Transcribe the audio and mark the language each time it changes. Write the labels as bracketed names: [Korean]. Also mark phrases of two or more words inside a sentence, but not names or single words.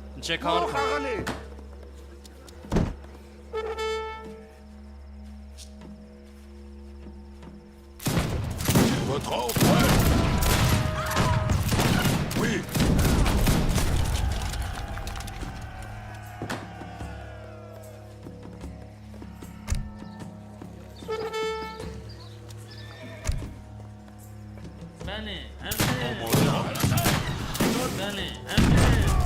[Persian] چه کار کنم؟ [French] Votre ordre, ouais. Oui. [Persian] بله امره بله امره